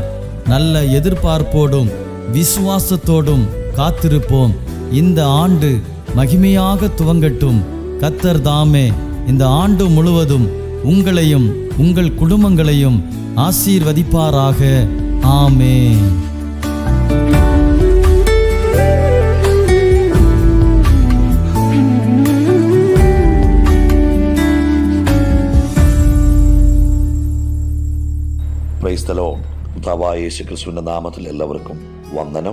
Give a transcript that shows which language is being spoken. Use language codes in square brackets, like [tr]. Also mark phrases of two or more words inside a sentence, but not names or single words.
[ta] நல்ல எதிர்பார்ப்போடும் விசுவாசத்தோடும் காத்திருப்போம். இந்த ஆண்டு மகிமையாக துவங்கட்டும். கர்த்தர் தாமே இந்த ஆண்டு முழுவதும் உங்களையும் உங்கள் குடும்பங்களையும் ஆசீர்வதிப்பாராக. ஆமென். [en] praise the Lord. [ml] കർത്താവായ യേശുക്രിസ്തുവിൻ്റെ നാമത്തിൽ എല്ലാവർക്കും വന്ദനം.